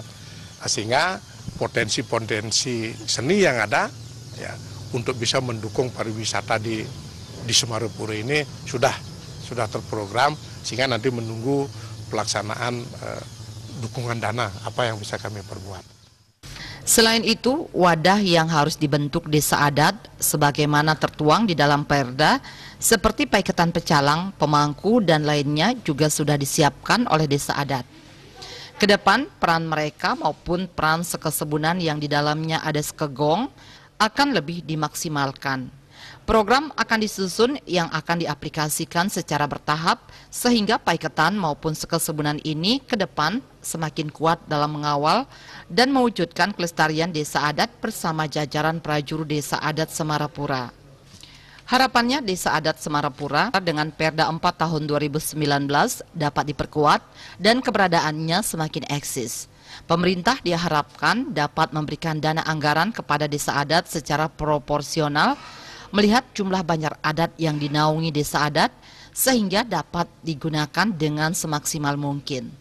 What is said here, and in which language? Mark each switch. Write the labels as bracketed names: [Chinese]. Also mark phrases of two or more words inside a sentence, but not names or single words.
[Indonesian] Sehingga potensi-potensi seni yang ada, ya, untuk bisa mendukung pariwisata di Semarupura ini sudah terprogram, sehingga nanti menunggu pelaksanaan dukungan dana apa yang bisa kami perbuat. Selain itu, wadah yang harus dibentuk desa adat sebagaimana tertuang di dalam Perda seperti paiketan pecalang, pemangku, dan lainnya juga sudah disiapkan oleh desa adat. Kedepan, peran mereka maupun peran sekesebunan yang di dalamnya ada sekegong akan lebih dimaksimalkan. Program akan disusun yang akan diaplikasikan secara bertahap sehingga paiketan maupun sekesebunan ini ke depan semakin kuat dalam mengawal dan mewujudkan kelestarian desa adat bersama jajaran prajurus desa adat Semarapura. Harapannya desa adat Semarapura dengan Perda 4 tahun 2019 dapat diperkuat dan keberadaannya semakin eksis. Pemerintah diharapkan dapat memberikan dana anggaran kepada desa adat secara proporsional melihat jumlah banyak adat yang dinaungi desa adat sehingga dapat digunakan dengan semaksimal mungkin.